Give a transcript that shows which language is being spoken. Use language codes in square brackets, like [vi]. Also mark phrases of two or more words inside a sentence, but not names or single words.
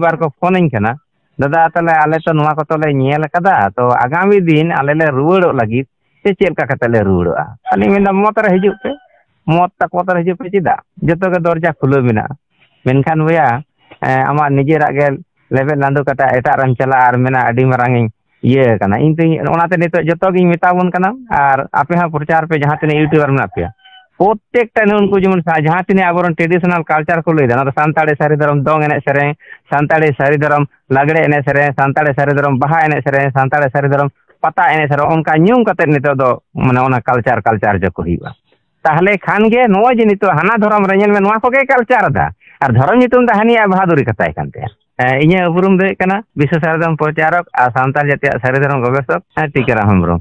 [sat] ᱵᱟᱨ ᱠᱚ ᱯᱷᱳᱱᱟᱹᱧ ᱠᱟᱱᱟ ᱫᱟᱫᱟ ᱛᱟᱦᱞᱮ ᱟᱞᱮ ᱛᱚ ᱱᱚᱣᱟ ᱠᱚᱛᱚ ᱞᱮ ᱧᱮᱞ ᱟᱠᱟᱫᱟ ᱛᱚ ᱟᱜᱟᱢী ᱫᱤᱱ ᱟᱞᱮ ᱞᱮ ᱨᱩᱣᱟᱹᱲᱚᱜ ᱞᱟᱹᱜᱤᱫ ᱪᱮᱫ ᱞᱮᱠᱟ ᱠᱟᱛᱮ ᱞᱮ ᱨᱩᱣᱟᱹᱲᱚᱜᱼᱟ ᱟᱹᱞᱤᱧ ᱢᱮᱱᱫᱟ ᱢᱚᱛ ᱨᱮ ᱦᱤᱡᱩᱜ ᱯᱮ ᱢᱚᱛ ᱨᱮ ᱦᱤᱡᱩᱜ ᱯᱮ ᱪᱮᱫᱟᱜ ᱡᱚᱛᱚ ᱜᱮ ᱫᱚᱨᱡᱟ ᱠᱷᱩᱞᱟᱹᱣ ᱢᱮᱱᱟᱜᱼᱟ ᱢᱮᱱᱠᱷᱟᱱ ᱵᱚᱭᱦᱟ ᱟᱢᱟᱜ ᱱᱤᱡᱮᱨᱟᱜ ᱜᱮ ᱞᱮᱵᱮᱫ ᱞᱟᱸᱫᱩ ᱠᱟᱛᱮ ᱮᱴᱟᱜ ᱨᱮᱢ ᱪᱟᱞᱟᱜᱼᱟ ᱟᱨ ᱢᱮᱱᱟ ᱟᱹᱰᱤ ᱢᱟᱨᱟᱝ ᱤᱧ ᱤᱭᱟᱹ ᱠᱟᱱᱟ ᱚᱱᱟᱛᱮ ᱱᱤᱛᱚᱜ ᱡᱚᱛᱚ ᱜᱤᱧ ᱢᱮᱛᱟᱵᱚᱱ ᱠᱟᱱᱟ ᱟᱨ ᱟᱯᱮ ᱦᱚᱸ ᱯᱨᱚᱪᱟᱨ ᱯᱮ ᱡᱟᱦᱟᱸ ᱛᱤᱱᱟᱹᱜ ᱤᱭᱩᱴᱩᱵᱟᱨ ᱢᱮᱱᱟᱜ ᱯᱮᱭᱟ প্রত্যেকটা উনকু যেমন ᱡᱟᱦᱟᱸ ᱛᱤᱱᱟᱹᱜ ᱟᱵᱚᱨᱮᱱ [en] traditional culture [sat] ᱠᱚ ᱞᱟᱹᱭᱫᱟ ᱚᱱᱟ ᱫᱚ ᱥᱟᱱᱛᱟᱲᱤ ᱥᱟᱹᱨᱤ ᱫᱷᱚᱨᱚᱢ ᱫᱚᱝ ᱮᱱᱮᱡ ᱥᱮᱨᱮᱧ ᱥᱟᱱᱛᱟᱲᱤ ᱥᱟᱹᱨᱤ ᱫᱷᱚᱨᱚᱢ ᱞᱟᱜᱽᱲᱮ ᱮᱱᱮᱡ ᱥᱮᱨᱮᱧ ᱥᱟᱱᱛᱟᱲᱤ ᱥᱟᱹᱨᱤ ᱫᱷᱚᱨᱚᱢ ᱵᱟᱦᱟ ᱮᱱᱮᱡ ᱥᱮᱨᱮᱧ ᱥᱟᱱᱛᱟᱲᱤ ᱥᱟᱹᱨᱤ ᱫᱷᱚᱨᱚᱢ ᱯᱟᱛᱟ ᱮᱱᱮᱡ ᱥᱮᱨᱮᱧ ᱚᱱᱠᱟ ᱧᱩᱢ ᱠᱟᱛᱮ ᱱᱤᱛᱚᱜ ᱫᱚ ᱢᱟᱱᱮ ᱚᱱᱟ ᱠᱟᱞᱪᱟᱨ ᱡᱚᱠᱚ ᱦᱩᱭᱩᱜᱼᱟ ᱛᱟᱦᱞᱮ ᱠᱷᱟᱱ ᱜᱮ ᱱᱚᱜᱼᱚᱭ ᱡᱮ ᱱᱤᱛᱚᱜ ᱦᱟᱱᱟ ᱫᱷᱚᱨᱚᱢ ᱨᱮ ᱧᱮᱞ ᱢᱮ ᱱᱚᱣᱟ ᱠᱚᱜᱮ ᱠᱟᱞᱪᱟᱨ ᱫᱟ ᱟᱨ ᱫᱷᱚᱨᱚᱢ ᱧᱩᱛᱩᱢ ᱫᱚ ᱦᱟᱹᱱᱤᱭᱟᱜ ᱵᱟᱦᱟᱫᱩᱨᱤ ᱠᱟᱛᱟᱭ ᱠᱟᱱ ᱛᱟᱭᱟ ᱤᱧᱟᱹᱜ ᱩᱯᱨᱩᱢ ᱫᱚ ᱦᱩᱭᱩᱜ ᱠᱟᱱᱟ ᱵᱤᱥᱥᱚ ᱥᱟᱨᱮᱡ ᱫᱷᱚᱨᱚᱢ ᱯᱨᱚᱪᱟᱨᱚᱠ ᱟᱨ ᱥᱟᱱᱛᱟᱲ ᱡᱟᱹᱛᱤᱭᱟᱜ ᱥᱟᱹᱨᱤ ᱫᱷᱚᱨᱚᱢ ᱜᱚᱵᱮᱥᱚᱠ ᱴᱤᱠᱟᱹᱨᱟᱢ ᱦᱮᱢᱵᱨᱚᱢ।